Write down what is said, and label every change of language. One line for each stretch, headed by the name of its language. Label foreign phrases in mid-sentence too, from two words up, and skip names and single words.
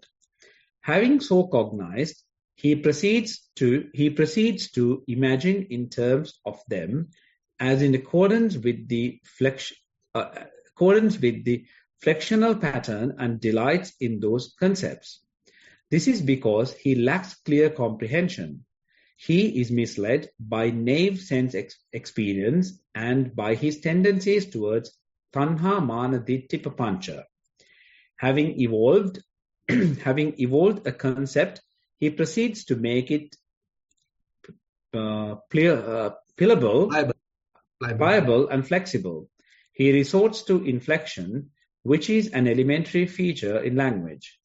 English: Having so cognized, he proceeds to imagine in terms of them as in accordance with the flexional pattern and delights in those concepts. This is because he lacks clear comprehension. He is misled by naive sense experience and by his tendencies towards
Pali: tanha mana ditti papancha.
English: Having evolved a concept, he proceeds to make it pliable and flexible. He resorts to inflection, which is an elementary feature in language.